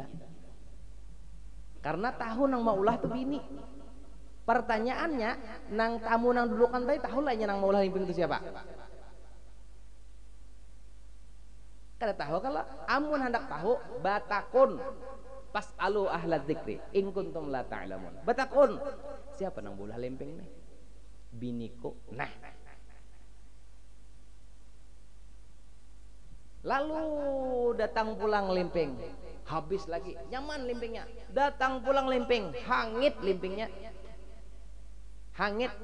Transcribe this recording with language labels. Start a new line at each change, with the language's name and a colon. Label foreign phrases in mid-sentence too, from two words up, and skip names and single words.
Banjar: Karena tahu nang maulah tuh bini. Pertanyaannya, nang tamu nang dudukan tadi tahu lah nang maulah lempeng itu siapa? Kada tahu kalau amun hendak tahu batakun
Arabic: فاسألوا أهل الذكر إن كنتم لا تعلمون.
Banjar: Batakun siapa nang maulah lempeng nih? Biniku. Nah, lalu datang pulang lempeng, habis lagi nyaman lempengnya. Datang pulang lempeng, hangit lempengnya, hangit.